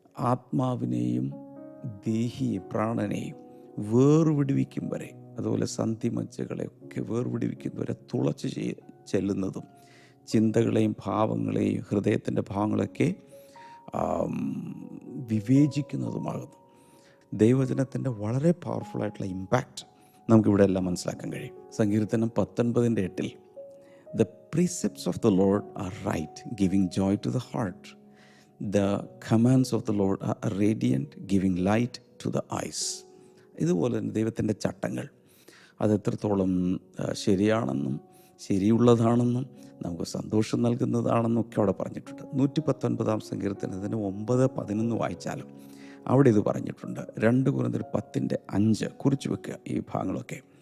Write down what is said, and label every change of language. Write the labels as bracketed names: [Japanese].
[Malayalam] ആത്മാവിനെയും ദേഹിയെ പ്രാണനെയും വേർവിടുവിക്കും വരെ, അതുപോലെ സന്ധിമജ്ജകളെയൊക്കെ വേർവിടുവിക്കും വരെ തുളച്ച് ചെല്ലുന്നതും ചിന്തകളെയും ഭാവങ്ങളെയും ഹൃദയത്തിൻ്റെ ഭാവങ്ങളൊക്കെ വിവേചിക്കുന്നതുമാകുന്നു. ദൈവവചനത്തിൻ്റെ വളരെ പവർഫുള്ളായിട്ടുള്ള ഇമ്പാക്റ്റ് നമുക്കിവിടെ എല്ലാം മനസ്സിലാക്കാൻ കഴിയും. [English] സങ്കീർത്തനം 19:8 The precepts of the Lord are right, giving joy to the heart. The commands of the Lord are radiant, giving light to the eyes. [Malayalam] ഇതുപോലെ തന്നെ ദൈവത്തിൻ്റെ ചട്ടങ്ങൾ അത് എത്രത്തോളം ശരിയാണെന്നും ശരിയുള്ളതാണെന്നും നമുക്ക് സന്തോഷം നൽകുന്നതാണെന്നും ഒക്കെ അവിടെ പറഞ്ഞിട്ടുണ്ട്. 119 സങ്കീർത്തനത്തിന് 9-11 വായിച്ചാലും അവിടെ ഇത് പറഞ്ഞിട്ടുണ്ട്. 2 കൊരിന്ത്യർ 10:5 കുറിച്ച് വെക്കുക ഈ ഭാഗങ്ങളൊക്കെ.